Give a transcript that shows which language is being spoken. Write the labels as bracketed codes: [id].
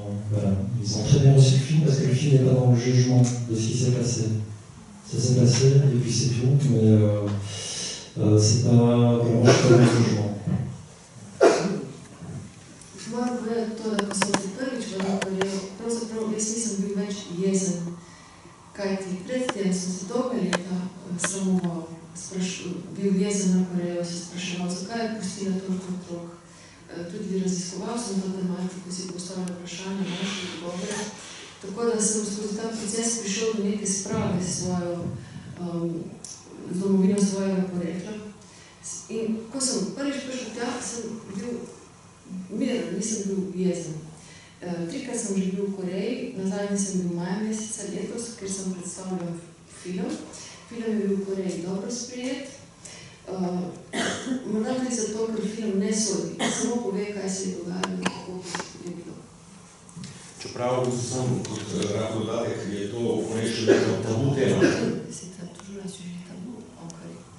[fr] Voilà. Ils ont très bien reçu le film parce que le film n'est pas dans le jugement de ce qui s'est passé. Ça s'est passé et puis c'est tout. Mais c'est pas vraiment le jugement. [sl] Moram povedati to, da ko sem se prvič vrnil v Korejo, pravzaprav jaz nisem bil več jezen. Kajti predtem sem se dolga leta sramoval, bil jezen na Korejo, se spraševal, zakaj je pustila toliko otrok. Tudi raziskoval sem to tematiko, si postavljal vprašanja, našel odgovore. Tako da sem skozi ta proces prišel do neke sprave s svojo domovino svojega porekla. In ko sem prvič prišel tja, sem bil miren, nisem bil jezen. 3-krat sem že bil v Koreji, nazadnje sem bil maja meseca letos, ker sem predstavljal film. Film je bil v Koreji dobro sprejet. Morda tudi zato, ker film ne sodi, samo pove, kaj se je dogajalo in kako je bilo. Čeprav sem kot rad dodatek, je to v Koreji še vedno tabu tema. Sicer [fr] toujours un sujet tabou en Corée.